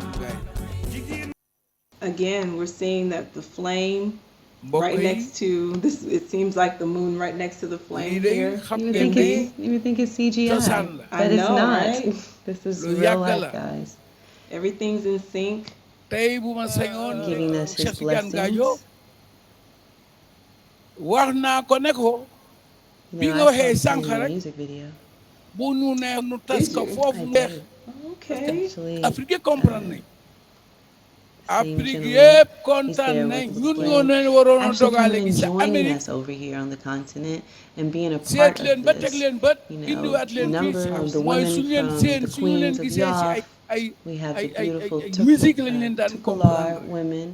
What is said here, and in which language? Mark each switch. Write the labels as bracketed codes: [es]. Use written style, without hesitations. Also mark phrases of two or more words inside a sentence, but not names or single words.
[en] Again, we're seeing that the flame right next to this. It seems like the moon right next to the flame here. You would think it's CGI, but it's not. Right? This is real life, guys. Everything's in sync. Giving us his blessings. [wo] wax naa ko ne ko bi nga waxee sànq rek bu ñu neex nu tas ko foofu neex Afrique comprendre nañ Afrique yëpp kontaan nañ ñun ñoo leen waroon a dogale gi sa Amérique seet leen ba teg leen bët indiwaat leen fii mooy suñu leen seen suñu leen gisee ci ay musique lañ leen daan comprendre